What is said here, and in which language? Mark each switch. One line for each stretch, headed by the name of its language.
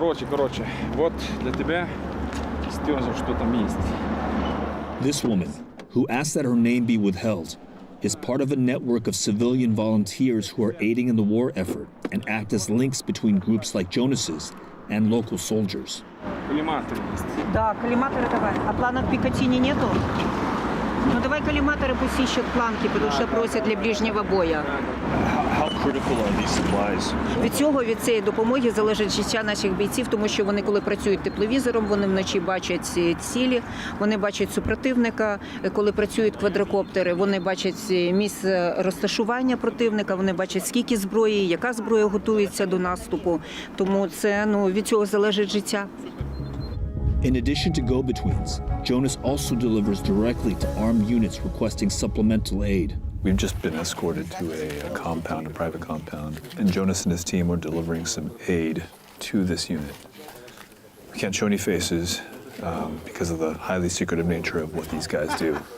Russian: Короче, вот для тебя, Стёза, что там есть.
English: This woman, who asked that her name be withheld, is part of a network of civilian volunteers who are aiding in the war effort and act as links between groups like Jonas's and local soldiers.
Russian: Коллиматоры есть. Да, коллиматоры давай. А планок Пикатини нету? Ну давай коллиматоры пусть ищут планки, потому что просят для ближнего боя.
English: How critical are these supplies?
Ukrainian: Від цієї допомоги залежить життя наших бійців, тому що вони, коли працюють тепловізором, вони вночі бачать цілі, вони бачать супротивника. Коли працюють квадрокоптери, вони бачать місце розташування противника, вони бачать, скільки зброї, яка зброя готується до наступу. Тому це, від цього залежить життя.
English: In addition to go-betweens, Jonas also delivers directly to armed units requesting supplemental aid. We've just been escorted to a compound, a private compound, and Jonas and his team are delivering some aid to this unit. We can't show any faces because of the highly secretive nature of what these guys do.